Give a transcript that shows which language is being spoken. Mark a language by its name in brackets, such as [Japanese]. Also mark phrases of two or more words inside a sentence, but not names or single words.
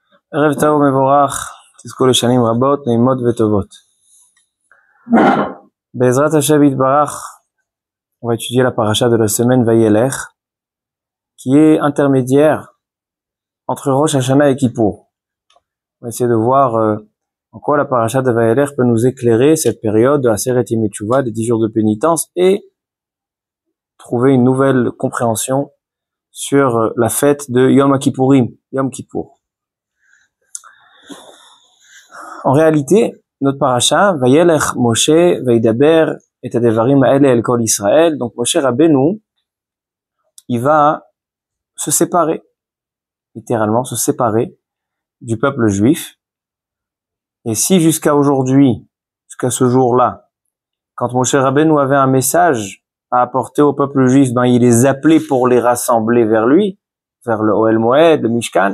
[Hebrew] ערב טוב ומבורך, תזכו לשנים רבות, נעימות וטובות. בעזרת השם יתברך, [French] on va étudier la paracha de la semaine Vayelech, qui est intermédiaire entre Rosh Hashanah et Kippour. On va essayer de voir en quoi la paracha de Vayelech peut nous éclairer cette période de [Hebrew] עשרת ימי תשובה, [French] des 10 jours de pénitence, et trouver une nouvelle compréhension sur la fête de Yom Kippourim, Yom Kippour. En réalité, notre paracha, [Hebrew] וילך משה, וידבר, את הדברים האלה אל כל ישראל. [French] Donc Moshe Rabbeinu, il va se séparer, littéralement se séparer du peuple juif. Et si jusqu'à aujourd'hui, jusqu'à ce jour-là, quand Moshe Rabbeinu avait un message à apporter au peuple juif, ben il les appelait pour les rassembler vers lui, vers le Ohel Moed, le Mishkan.